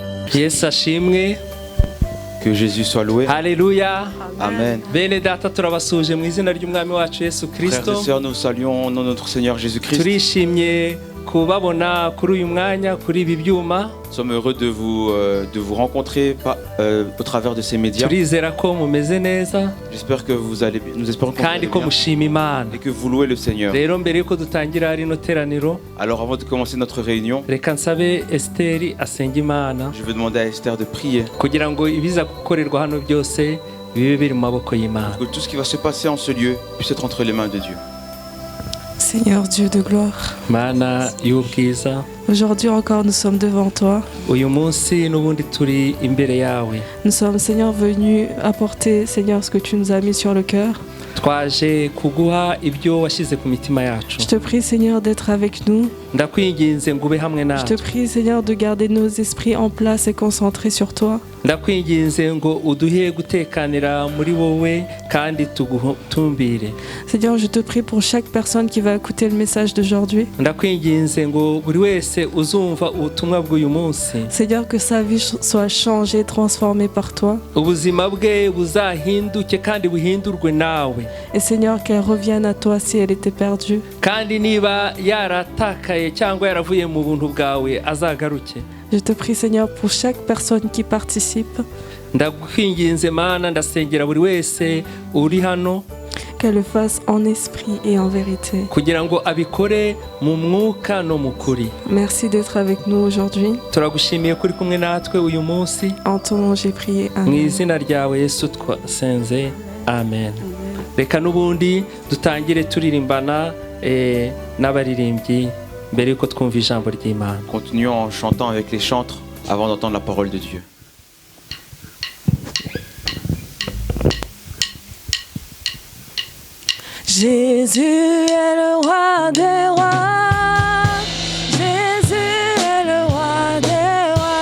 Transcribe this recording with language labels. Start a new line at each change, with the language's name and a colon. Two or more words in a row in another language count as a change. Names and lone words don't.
Kinyarwanda: Yesu ashimwe.
French: Que Jésus soit loué.
Kinyarwanda: Haleluya. Amen. Bene data turabasuje mu izina ry'umwami wacu Yesu Kristo.
French: Frères et sœurs, nous saluons au nom de notre Seigneur Jésus-Christ.
Kinyarwanda: Turishimye kubabona kuri uyu mwanya kuri ibi byuma.
French: Nous sommes heureux de vous rencontrer au travers de ces médias.
Kinyarwanda: Turizera ko mumeze neza.
French: J'espère que nous espérons que vous allez
Kinyarwanda: kandi ko
French: bien
Kinyarwanda: mushima Imana.
French: et que vous louez le Seigneur.
Kinyarwanda: Rero mbere yuko dutangira rino teraniro,
French: Alors avant de commencer notre réunion,
Kinyarwanda: reka nsabe Esteri asenga Imana
French: je veux demander à Esther de prier
Kinyarwanda: kugira ngo ibiza gukorerwa hano byose bibe biri mu maboko y'Imana.
French: pour que tout ce qui va se passer en ce lieu puisse être entre les mains de Dieu. Seigneur Dieu de gloire,
Kinyarwanda: Mana y'ubwiza,
French: aujourd'hui encore nous sommes devant toi.
Kinyarwanda: uyu munsi n'ubundi turi imbere yawe.
French: Nous sommes, Seigneur, venus apporter, Seigneur, ce que tu nous as mis sur le cœur.
Kinyarwanda: Twaje kuguha ibyo washyize ku mitima yacu.
French: Je te prie, Seigneur, d'être avec nous.
Kinyarwanda: Ndakwinginze ngo ube hamwe
French: Je te
Kinyarwanda: natwe.
French: prie, Seigneur, de garder nos esprits en place et concentrés sur toi.
Kinyarwanda: Ndakwinginze ngo uduhe gutekanira muri wowe kandi tugutumbire.
French: Seigneur, je te prie pour chaque personne qui va écouter le message d'aujourd'hui.
Kinyarwanda: Ndakwinginze ngo buri wese uzumva ubutumwa bw'uyu munsi,
French: Seigneur, que sa vie soit changée, transformée par toi.
Kinyarwanda: ubuzima bwe buzahinduke kandi buhindurwe nawe.
French: Et Seigneur, qu'elle revienne à toi si elle était perdue.
Kinyarwanda: Kandi niba yaratakaye cyangwa yaravuye mu buntu bwawe azagaruke.
French: Je te prie, Seigneur, pour chaque personne qui participe,
Kinyarwanda: Ndakwinginze Mana, ndasengera buri wese uri hano
French: qu'elle le fasse en esprit et en vérité.
Kinyarwanda: kugira ngo abikore mu mwuka no mu kuri.
French: Merci d'être avec nous aujourd'hui.
Kinyarwanda: Turagushimiye kuri kumwe natwe uyu munsi.
French: En ton nom, j'ai prié.
Kinyarwanda: Mu Amen. izina ryawe Yesu twasenze, amen. Reka n'ubundi dutangire turirimbana n'abaririmbyi mbere yuko twumva ijambo ry'Imana.
French: Continuons en chantant avec les chantres avant d'entendre la parole de Dieu. Jésus est le roi des rois. Jésus est le roi des rois.